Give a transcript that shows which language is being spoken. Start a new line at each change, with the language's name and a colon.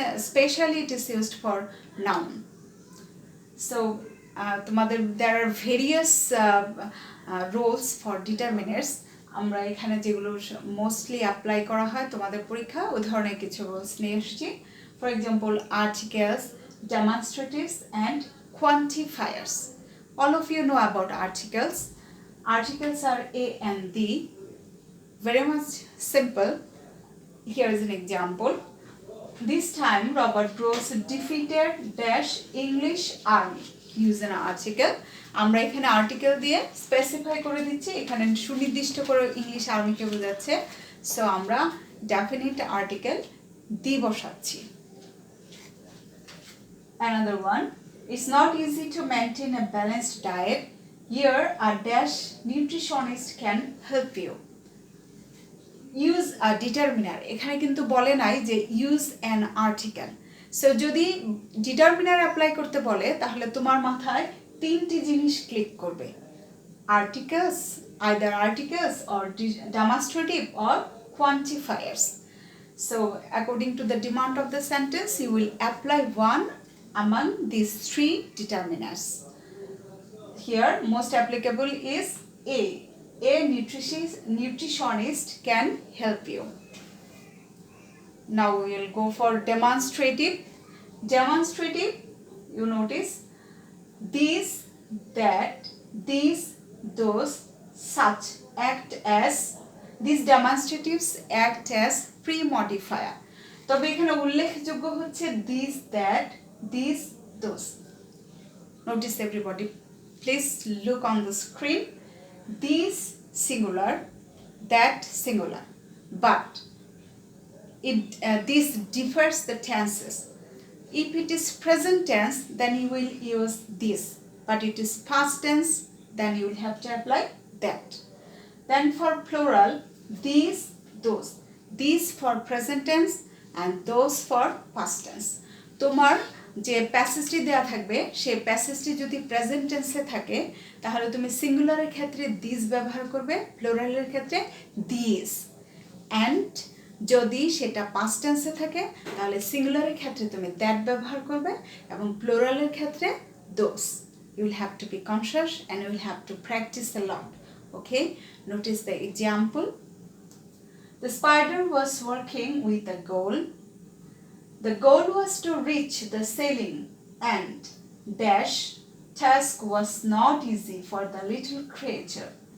English: Specially it is used for noun. So there are various roles for determiners.
Bangla: আমরা এখানে যেগুলো mostly apply করা হয় তোমাদের পরীক্ষা, ওই ধরনের কিছু রুলস নিয়ে এসেছি।
English: For example articles, demonstratives and quantifiers. All of you know about articles. Articles are A and D. Very much simple. Here is an example. This time Robert Bruce defeated dash English army. Use an article.
Bangla: আমরা এখানে article দিয়ে specify করে দিচ্ছি, এখানে সুনির্দিষ্ট করে English আর্মিকে বোঝাচ্ছে। So আমরা ডেফিনিট আর্টিকেল দি বসাচ্ছি।
English: Another one, it's not easy to maintain a balanced diet. Here a dash nutritionist can help you. Use a determiner.
Bangla: এখানে কিন্তু বলে নাই যে
English: use an article.
Bangla: সো যদি ডিটারমিনার অ্যাপ্লাই করতে বলে তাহলে তোমার মাথায় তিনটি জিনিস ক্লিক করবে, articles, either articles or demonstrative or quantifiers.
English: So according to the demand of the sentence you will apply one among these three determiners. Here most applicable is A. A nutritionist can help you. Now we will go for demonstrative. Demonstrative, you notice these, that, these, those, such act as, these demonstratives act as pre-modifier. তবে এখানে উল্লেখযোগ্য হচ্ছে these, that, these, those. Notice everybody, please look on the screen. These singular, that singular, but this differs the tenses. If it is present tense, then you will use this, but it is past tense, then you will have to apply that. Then for plural, these, those. These for present tense and those for past tense.
Bangla: তোমার যে প্যাসেজটি দেওয়া থাকবে সেই প্যাসেজটি যদি present টেন্সে থাকে তাহলে তুমি সিঙ্গুলারের ক্ষেত্রে দিস ব্যবহার করবে, প্লুরালের ক্ষেত্রে দিস। অ্যান্ড যদি সেটা পাস্ট টেন্সে থাকে তাহলে সিঙ্গুলারের ক্ষেত্রে তুমি দ্যাট ব্যবহার করবে এবং প্লুরালের ক্ষেত্রে দোস।
English: You will have to be conscious and you will have to practice a lot. Okay, notice the example. The spider was working with a goal. The goal was to reach the ceiling and dash task was not easy for the little creature.